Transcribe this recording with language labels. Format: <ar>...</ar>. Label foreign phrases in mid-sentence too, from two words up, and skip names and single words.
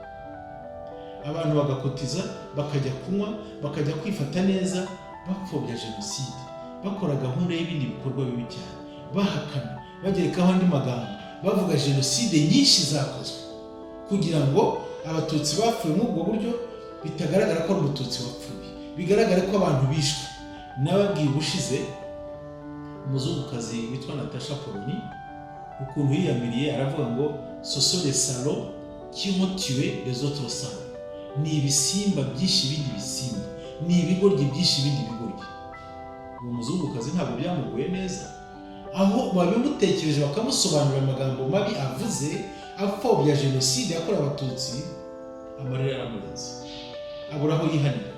<rw>Abantu bagakotiza, bakajya kunywa, bakajya kwifata neza, bapfobya jenoside, bakora gahunda y'ibindi bikorwa bibi cyane, bahakana, bagerekaho andi magambo, bavuga jenoside nyinshi zakozwe, kugira ngo abatutsi bapfuye muri ubwo buryo bitagaragara ko ari umututsi wapfuye, bigaragare ko abantu bishwe. Nababwiye ubushize umuzungukazi witwa Natasha Poloni ukuntu yiyamiriye, aravuga ngo</rw> <fr>ce sont les salauds qui ont tué les autres salauds.</fr> <rw>Ni ibisimba byinshi ibindi bisimba, ni ibigoryi byinshi ibindi bigoryi. Uwo muzungukazi ntabwo byamuguye neza, aho babimutekereje bakamusobanurira amagambo mabi avuze apfobya jenoside yakorewe abatutsi, amarira aramurenze, abura aho yihanira.</rw>